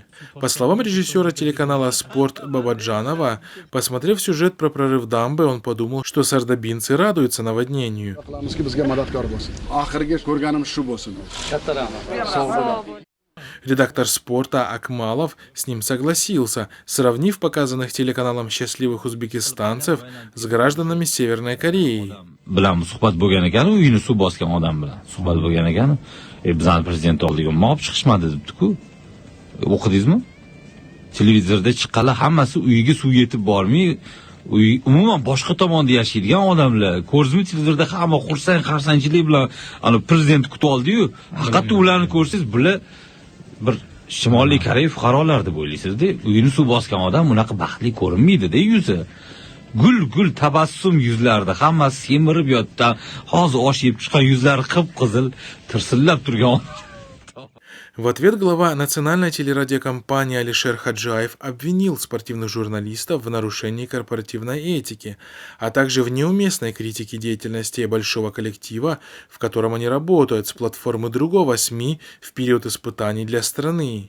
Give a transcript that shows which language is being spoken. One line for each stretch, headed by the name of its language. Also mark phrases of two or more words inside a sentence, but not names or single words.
Russian: По словам режиссера телеканала «Спорт» Бабаджанова, посмотрев сюжет про прорыв дамбы, он подумал, что сардобинцы радуются наводнению. Редактор «Спорта» Акмалов с ним согласился, сравнив показанных телеканалом счастливых узбекистанцев с гражданами Северной Кореи.
Uzbek: bilan suhbat bo'lgan ekan, uyini suv bosgan odam bilan suhbat bo'lgan ekan. Bizning prezident oldiga olib chiqishmadi debdi-ku. O'qidingizmi? Televizorda chiqqanlar hammasi uyiga suv yetib bormay, umuman boshqa tomonda yashaydigan odamlar. Ko'rdingizmi, televizorda hamma xursand-xarsandchilik bilan ana prezident kutib oldi-yu. Haqiqatda ularni ko'rsangiz, bular bir Shimoliy Koreya fuqarolar deb o'ylaysiz-da. Uyini suv bosgan odam unaqa baxtli ko'rinmaydi-da yuzi. Gul tabassum yuzlarda, hammasi semirib yotgan, hozir osh yeb chiqqan yuzlari qip-qizil, tirsillab turgan.
Russian: В ответ глава национальной телерадиокомпании Алишер Хаджаев обвинил спортивных журналистов в нарушении корпоративной этики, а также в неуместной критике деятельности большого коллектива, в котором они работают, с платформы другого СМИ в период испытаний для страны.